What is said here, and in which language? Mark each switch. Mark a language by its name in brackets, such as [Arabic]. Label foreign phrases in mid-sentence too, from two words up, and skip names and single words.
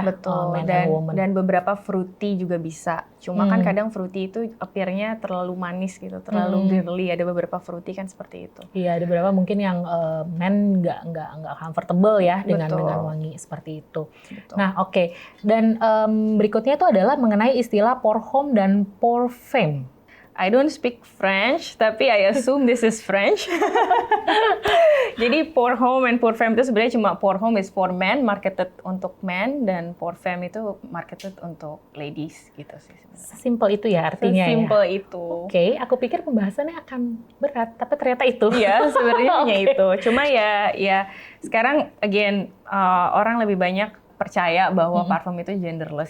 [Indonesian] Betul, dan beberapa fruity juga bisa. Cuma kan kadang fruity itu appear-nya terlalu manis gitu, terlalu girly. Ada beberapa fruity kan seperti itu. Iya, ada beberapa mungkin yang men nggak comfortable ya dengan wangi seperti itu. Betul. Nah oke. Dan berikutnya itu adalah mengenai istilah [French] pour homme [Indonesian] dan [French] pour femme. [English] I don't speak French, tapi I assume this is French. [Indonesian] Jadi [French] pour homme [Indonesian] and [French] pour femme [Indonesian] itu sebenarnya cuma [French] pour homme [English] is for men, [Indonesian] marketed untuk men, dan [French] pour femme [Indonesian] itu marketed untuk ladies gitu sih sebenarnya. Simple itu ya artinya ya? Simple itu. Oke, aku pikir pembahasannya akan berat, tapi ternyata itu. Iya, sebenarnya hanya itu. Cuma ya sekarang again orang lebih banyak percaya bahwa parfum itu genderless.